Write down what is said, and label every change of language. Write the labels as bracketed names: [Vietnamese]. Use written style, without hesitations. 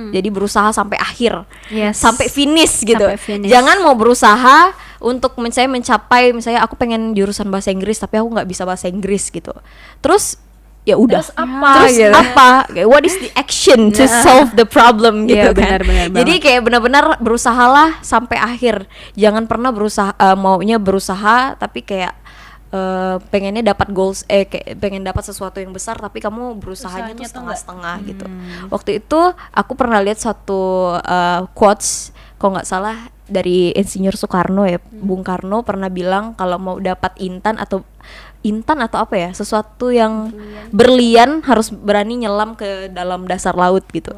[Indonesian] Jadi berusaha sampai akhir, sampai finish gitu. Jangan mau berusaha untuk mencapai misalnya aku pengen jurusan bahasa Inggris tapi aku nggak bisa bahasa Inggris gitu. Terus ya udah. Terus apa? [English] What is the action to solve the problem [Indonesian] gitu kan? Benar Jadi kayak benar-benar berusahalah sampai akhir. Jangan pernah maunya berusaha tapi kayak pengennya dapat goals, kayak pengen dapat sesuatu yang besar tapi kamu berusahanya tuh setengah-setengah gitu. Waktu itu aku pernah lihat satu quotes kalau nggak salah dari Insinyur Soekarno ya, Bung Karno pernah bilang kalau mau dapat intan atau apa ya, sesuatu yang berlian harus berani nyelam ke dalam dasar laut gitu.